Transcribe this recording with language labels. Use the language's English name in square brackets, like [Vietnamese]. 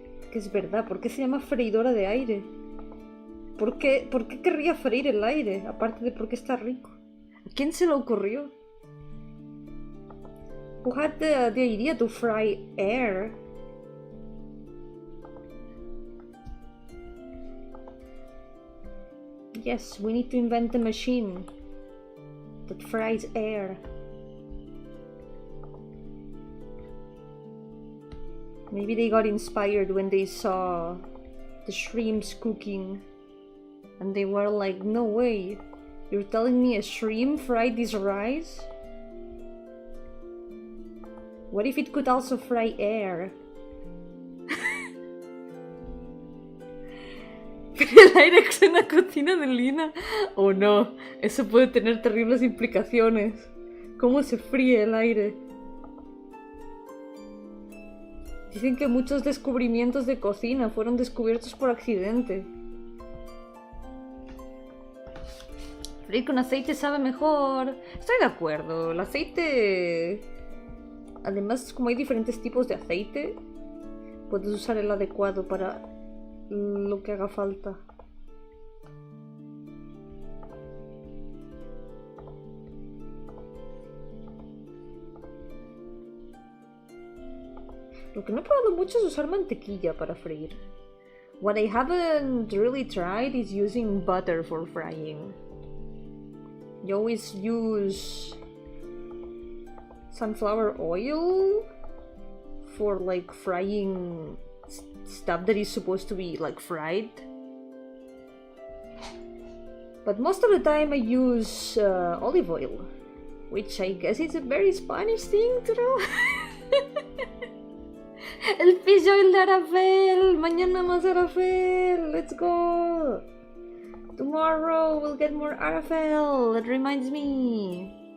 [Spanish] Que es verdad, ¿por qué se llama freidora de aire? ¿Por qué querría freír el aire? Aparte de porque está rico. ¿A quién se le ocurrió? [English] Who had the idea to fry air? Yes, we need to invent a machine that fries air. Maybe they got inspired when they saw the shrimps cooking. And they were like, no way, you're telling me a shrimp fried this rice? What if it could also fry air? [Spanish] Pero el aire es una cocina de Lina. Oh no, eso puede tener terribles implicaciones. ¿Cómo se fríe el aire? Dicen que muchos descubrimientos de cocina fueron descubiertos por accidente. Freír con aceite sabe mejor. Estoy de acuerdo. El aceite... Además, como hay diferentes tipos de aceite, puedes usar el adecuado para lo que haga falta. Lo que no he probado mucho es usar mantequilla para freír. [English] What I haven't really tried is using butter for frying. You always use sunflower oil for like frying stuff that is supposed to be like fried. But most of the time I use olive oil, which I guess is a very Spanish thing to do. [Spanish] El fish oil de Arafel, mañana más Arafel, [English] let's go. Tomorrow we'll get more Arafel, that reminds me.